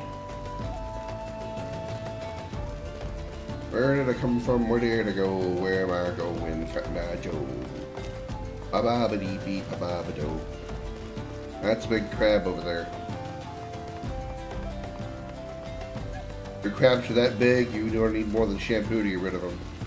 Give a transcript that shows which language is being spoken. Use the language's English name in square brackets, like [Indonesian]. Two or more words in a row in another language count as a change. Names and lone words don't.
[English] Where did I come from? Where did I go? Where am I going? Fat Joe. Ba-ba-ba-dee-bee, ba-ba-ba-do. That's a big crab over there. If your crabs are that big, you don't need more than shampoo to get rid of them.